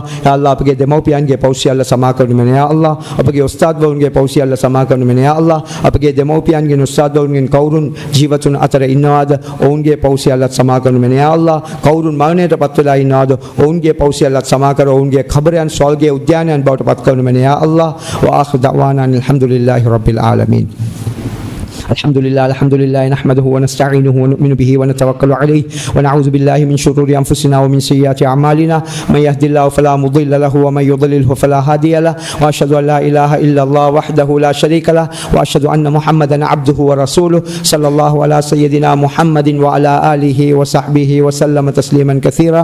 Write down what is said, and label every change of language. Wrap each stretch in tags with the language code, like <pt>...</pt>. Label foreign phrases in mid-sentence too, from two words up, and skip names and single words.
<ar>يا الله</ar> <si>අපගේ දෙමව්පියන්ගේ පව් සියල්ල සමා කරනු මෙන්න</si> <ar>يا الله.</ar> <si>අපගේ උස්තාද් වරුන්ගේ පව් සියල්ල සමා කරනු මෙන්න යා අල්ලාහ්. අපගේ දෙමව්පියන්ගේ උස්තාද් වරුන්ගෙන් කවුරුන් ජීවතුන් අතර ඉන්නවාද ඔවුන්ගේ පව් සියල්ලත් සමා කරනු මෙන්න</si> <ar>يا الله.</ar> <si>කවුරුන් මරණයටපත් වෙලා ඉන්නවාද ඔවුන්ගේ පව් සියල්ලත් සමා කර ඔවුන්ගේ ඛබරයන් ස්වර්ගයේ උද්‍යානයන් බවට පත් කරනු මෙන්න</si> <ar>يا الله. وآخر دعوانا الحمد لله رب العالمين. الحمد لله نحمده ونستعينه ونؤمن به ونتوكل عليه ونعوذ بالله من شرور أنفسنا ومن سيئات أعمالنا من يهد الله فلا مضل له ومن يضلله فلا هادي له وأشهد أن لا إله إلا الله وحده لا شريك له وأشهد أن محمدا عبده ورسوله صلى الله على سيدنا محمد وعلى آله وصحبه وسلم تسليما كثيرا.</ar>